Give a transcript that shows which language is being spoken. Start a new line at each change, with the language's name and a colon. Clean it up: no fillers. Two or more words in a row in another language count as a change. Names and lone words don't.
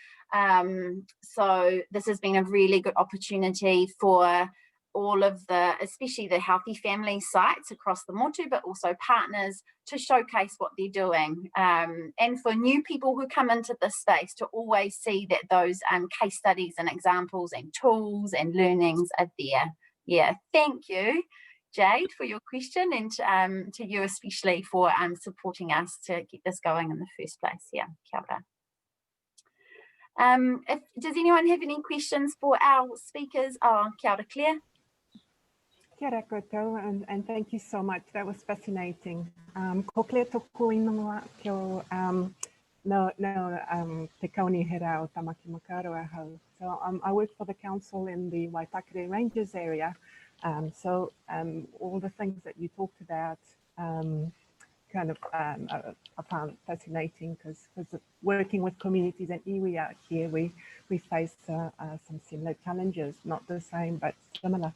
English: So this has been a really good opportunity for all of the, especially the Healthy Family sites across the Motu, but also partners, to showcase what they're doing, and for new people who come into this space to always see that those case studies and examples and tools and learnings are there. Yeah, thank you, Jade, for your question, and to you especially for supporting us to get this going in the first place. Yeah,
Māori: kia ora.
English: Does anyone have any questions for our speakers?
Māori: Oh, kia ora, Claire. Kia ora koutou,
English: and thank you so much. That was fascinating.
Māori: Ko Claire tōku ingoa kio te kauni hera o Tamaki Makaurau ahau.
English: So I work for the council in the Waitakere Rangers area. So all the things that you talked about I found fascinating, because working with communities and iwi out here, we face some similar challenges, not the same, but similar.